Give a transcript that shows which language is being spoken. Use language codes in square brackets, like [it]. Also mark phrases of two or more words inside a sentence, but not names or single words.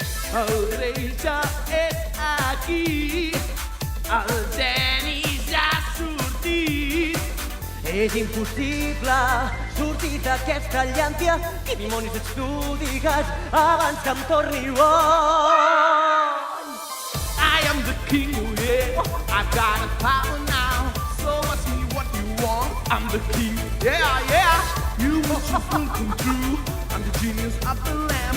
[ca] El rei ja és aquí, el geni ja ha sortit. És impossible sortir d'aquesta llàntia. Qui dimonis ets tu, digues, abans que em torni boig. [en] I am the king, oh yeah, I got a power now. So ask me what you want, I'm the king, yeah, yeah. You wishes will come true, I'm the genius of the lamp.